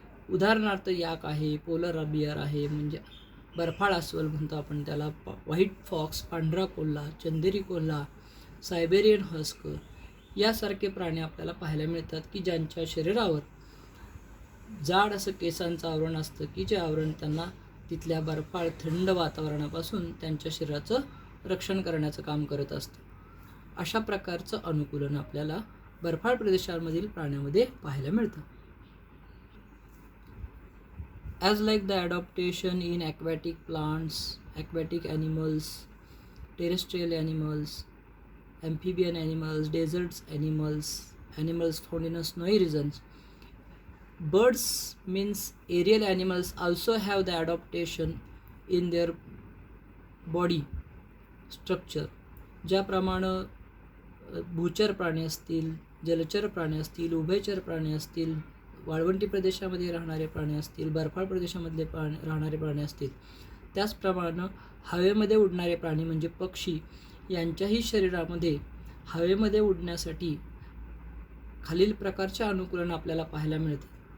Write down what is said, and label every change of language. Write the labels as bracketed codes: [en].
[mr] उदाहरणार्थ याक आहे, polar bear आहे, म्हणजे बर्फाळ अस्वल म्हणतो आपण त्याला, व्हाईट फॉक्स पांढरा कोल्हा, चंदेरी कोल्हा, सायबेरियन हस्क यासारखे प्राणी आपल्याला पाहायला मिळतात की ज्यांच्या शरीरावर जाड असं केसांचं आवरण असतं की जे आवरण त्यांना तिथल्या बर्फाळ थंड वातावरणापासून त्यांच्या शरीराचं रक्षण करण्याचं काम करत असतं. अशा प्रकारचं अनुकूलन आपल्याला बर्फाळ प्रदेशांमधील प्राण्यामध्ये पाहायला मिळतं. [en] As like the adaptation in aquatic plants, aquatic animals, terrestrial animals, amphibian animals, desert animals, animals found in a snowy regions, birds means aerial animals also have the adaptation in their body structure. [mr] ज्याप्रमाणे भूचर प्राणी असतील, जलचर प्राणी असतील, उभयचर प्राणी असतील, वाळवंटी प्रदेशामध्ये राहणारे प्राणी असतील, बर्फाळ प्रदेशामधले राहणारे प्राणी असतील, त्याचप्रमाणे हवेमध्ये उडणारे प्राणी म्हणजे पक्षी यांच्याही शरीरामध्ये हवेमध्ये उडण्यासाठी खालील प्रकारचे अनुकूलन आपल्याला पाहायला मिळते.